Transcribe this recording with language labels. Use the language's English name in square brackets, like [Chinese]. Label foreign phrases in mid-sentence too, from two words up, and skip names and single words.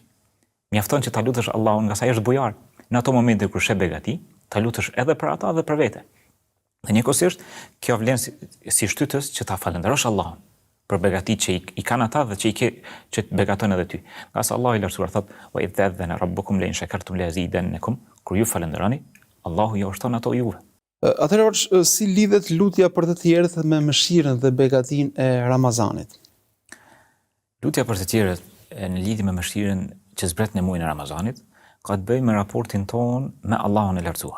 [Albanian] Mjafton që ta lutesh Allahun nga sa është bujar. Në ato momente kur sheh begati, ta lutesh edhe për ata dhe për vete. Dhe njëkohësisht kjo vlen si shtytës që ta falënderosh Allahun për begatitë që i kanë ata dhe që të begaton edhe ty. Nga sa Allahu i lartësuar thot: [Arabic] "وإذ تأذن ربكم لئن شكرتم لأزيدنكم." [Albanian] Kur ju falënderoni, Allahu ju ushton ato juve. Atëherë, si lidhet lutja për të tjerët me mëshirën dhe begatinë e Ramazanit? Lutja për të tjerët në lidhje me mëshirën që zbret në muajin e Ramazanit ka të bëjë me raportin ton me Allahun e lartësuar.